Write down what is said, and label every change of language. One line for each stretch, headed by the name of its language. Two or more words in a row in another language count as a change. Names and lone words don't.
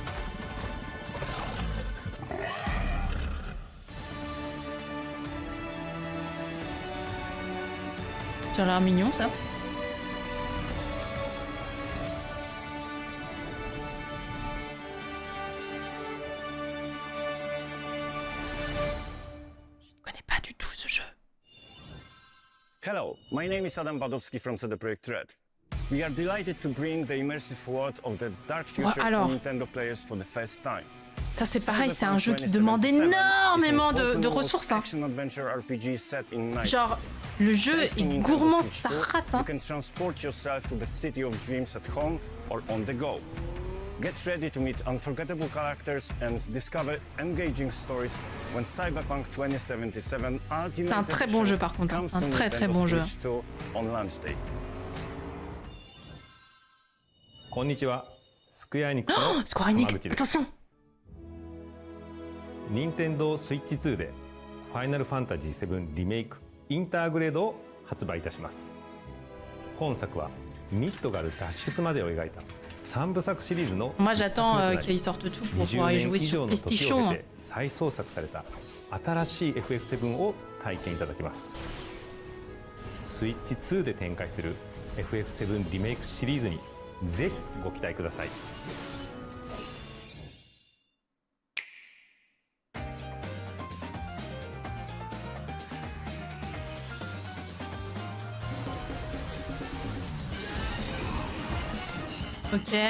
French: Ça a l'air mignon ça. Je ne connais pas du tout ce jeu.
English: Hello, my name is Adam Badowski from CD Projekt Red. We are delighted to bring the immersive world of the dark future to Nintendo players for the first time.
French: Ça c'est pareil, c'est un jeu qui demande énormément de ressources. Hein. Genre, le jeu est gourmand sa race. Hein.
English: You can transport yourself to the city of dreams at home or on the go. Get ready to meet unforgettable characters and discover engaging stories when Cyberpunk 2077 Ultimate
French: C'est un très bon jeu par contre, hein. Un très très bon jeu.
English: On launch day.
Japanese: こんにちは、スクエアエニックスの浜口です。任天堂スイッチ2でファイナルファンタジー7リメイクインターグレードを発売いたします。本作はミッドガル脱出までを描いた3部作シリーズの
French: Moi j'attends qu'ils sortent tout pour pouvoir y jouer sur PlayStation.
Japanese: 再創作された新しい FF7 を体験いただきます。スイッチ2で展開する FF7 リメイクシリーズにぜひご期待ください。
French: Ok.